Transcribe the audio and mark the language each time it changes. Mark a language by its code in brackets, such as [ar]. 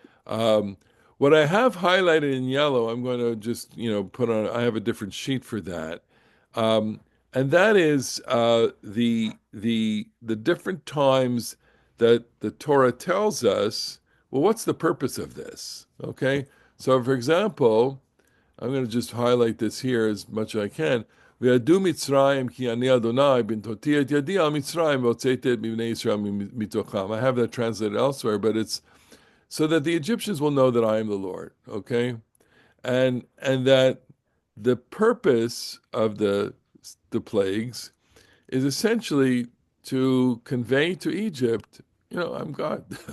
[en] Um, what I have highlighted in yellow, I'm going to just, put on, I have a different sheet for that. Um, and that is the different times that the Torah tells us, well, what's the purpose of this? Okay. So, for example, I'm going to just highlight this here as much as I can. [he] וידעו מצרים כי אני אדוני בנתתי את ידי על מצרים והוצאתי את בני ישראל מתוכם. [en] I have that translated elsewhere, but it's so that the Egyptians will know that I am the Lord. Okay, and that the purpose of the plagues is essentially to convey to Egypt, I'm God.